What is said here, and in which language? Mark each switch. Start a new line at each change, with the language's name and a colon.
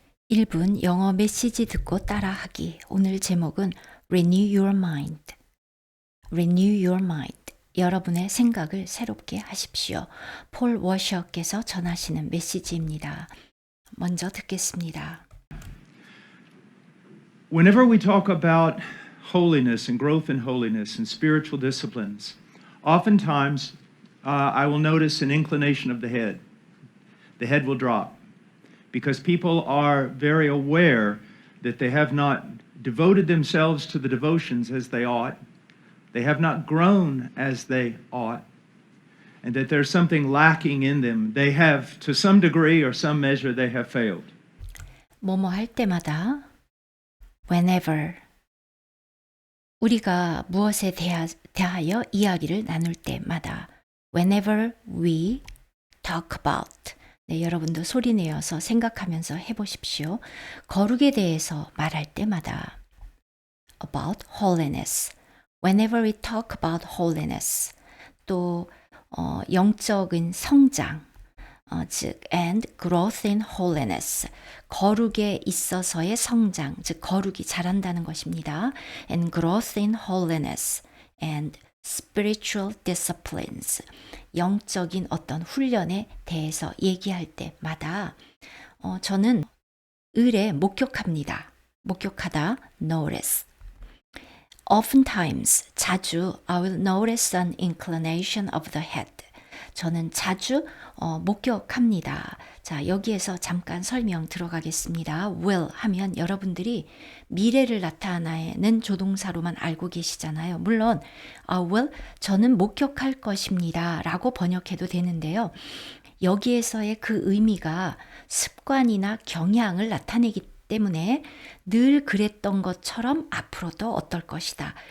Korean: 1분 영어 메시지 듣고 따라하기. 오늘 제목은 Renew Your Mind.
English: Renew Your Mind.
Korean: 여러분의 생각을 새롭게 하십시오. 폴 워셔께서 전하시는 메시지입니다. 먼저 듣겠습니다.
English: Whenever we talk about holiness and growth in holiness and spiritual disciplines, oftentimes I will notice an inclination of the head. The head will drop because people are very aware that they have not devoted themselves to the devotions as they ought. They have not grown as they ought. And that there's something lacking in them. They have, to some degree or some measure, they have failed.
Korean: 뭐뭐 할 때마다
English: whenever
Korean: 우리가 무엇에 대하여 이야기를 나눌 때마다
English: whenever we talk about
Korean: 네, 여러분도 소리 내어서 생각하면서 해보십시오. 거룩에 대해서 말할 때마다
English: about holiness whenever we talk about holiness
Korean: 또 영적인 성장 즉
English: and growth in holiness
Korean: 거룩에 있어서의 성장 즉 거룩이 자란다는 것입니다.
English: and growth in holiness and spiritual disciplines
Korean: 영적인 어떤 훈련에 대해서 얘기할 때마다 저는 을에 목격합니다. 목격하다
English: notice Oftentimes,
Korean: 자주
English: I will notice an inclination of the head.
Korean: 저는 자주 목격합니다. 자, 여기에서 잠깐 설명 들어가겠습니다. will 하면 여러분들이 미래를 나타내는 조동사로만 알고 계시잖아요. 물론 will 저는 목격할 것입니다 라고 번역해도 되는데요. 여기에서의 그 의미가 습관이나 경향을 나타내기 때문에 늘 그랬던 것처럼 앞으로도 어떨 것이다.